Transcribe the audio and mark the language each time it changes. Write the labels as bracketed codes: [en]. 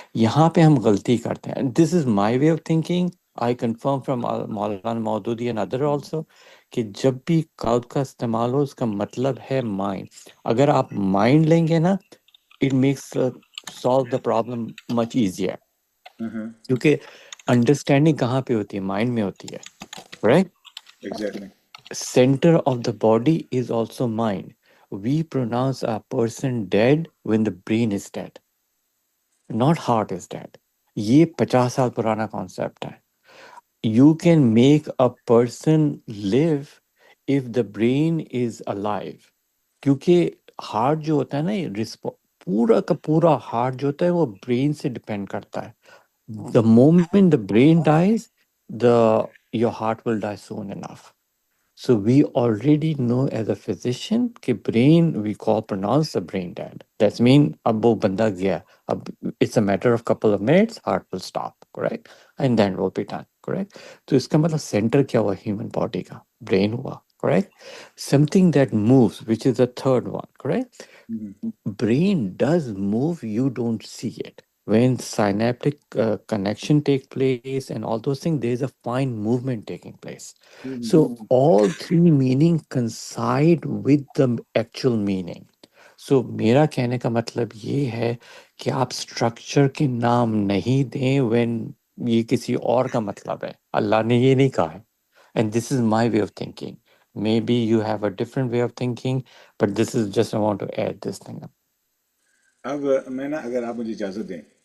[ur] یہاں پہ ہم غلطی کرتے ہیں. [en] This is my way of thinking. I confirm from Maulana Maududi and other also [ur] کہ جب بھی قلب کا استعمال ہو اس کا مطلب ہے مائنڈ. اگر آپ مائنڈ لیں گے نا, [en] It makes solve the problem much easier. [ur] کیونکہ انڈرسٹینڈنگ کہاں پہ ہوتی ہے؟ مائنڈ میں ہوتی ہے, right. Exactly. [en] Center of the body is also mind. We pronounce a person dead when the brain is dead, not heart is dead. [ur] یہ 50 سال پرانا کانسیپٹ ہے. [en] You can make a person live if the brain is alive. [ur] کیونکہ heart جو ہوتا ہے نا, یہ پورا کا پورا ہارٹ جو ہوتا ہے وہ برین سے ڈپینڈ کرتا ہے. [en] The moment the brain dies, your heart will die soon enough. So we already know as a physician کہ brain we call pronounce the brain dead. That's mean [ur] اب وہ بندہ گیا, اب [en] it's a matter of couple of minutes, heart will stop, correct? And then will be done, correct? [ur] تو اس کا مطلب centre کیا ہوا ہیومن باڈی کا؟ برین ہوا, correct? [en] Something that moves, which is the third one, correct? Brain does move, you don't see it. When synaptic connection take place and all those things, there is a fine movement taking place. So all three meaning coincide with the actual meaning. [ur] So میرا کہنے کا مطلب یہ ہے کہ آپ structure کے نام نہیں دیں when یہ کسی اور کا مطلب ہے. اللہ نے یہ نہیں کہا ہے. [en] And this is my way of thinking. Maybe you have a different way of thinking, but this is just I want to add this thing up. [ur] اب میں نا, اگر آپ مجھے اجازت دیں,